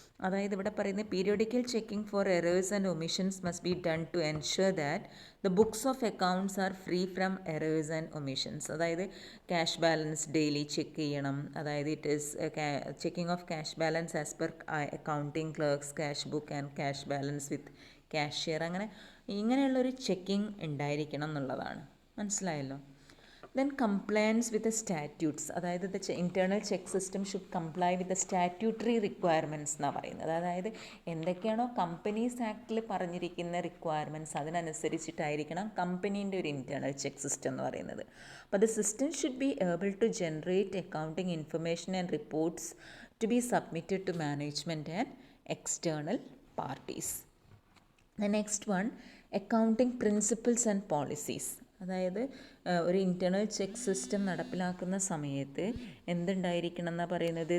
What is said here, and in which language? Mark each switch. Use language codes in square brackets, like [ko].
[en] അതായത് ഇവിടെ പറയുന്നത് periodical checking for errors and omissions must be done to ensure that the books of accounts are free from errors and omissions. [ml] അതായത് cash balance daily check ചെയ്യണം. [en] അതായത് it is checking of cash balance as per accounting clerks cash book and cash balance with cashier. [ml] ഇങ്ങനെയുള്ളൊരു checking ഉണ്ടായിരിക്കണം എന്നുള്ളതാണ്. മനസ്സിലായല്ലോ. [en] Then compliance with the statutes. അതായത് the internal check system should comply with the statutory requirements [ml] എന്നാണ് പറയുന്നത്. അതായത് എന്തൊക്കെയാണോ companies ആക്ടിൽ പറഞ്ഞിരിക്കുന്ന റിക്വയർമെൻറ്റ്സ് അതിനനുസരിച്ചിട്ടായിരിക്കണം കമ്പനീൻ്റെ ഒരു ഇൻറ്റേർണൽ ചെക്ക് സിസ്റ്റം എന്ന് പറയുന്നത്. [en] അപ്പോൾ the system should be able to generate accounting information and reports to be submitted to management and external parties. The next one, accounting principles and policies. [ml] അതായത് ഒരു internal check system നടപ്പിലാക്കുന്ന സമയത്ത് എന്തുണ്ടായിരിക്കണം എന്നാണ് പറയുന്നത്?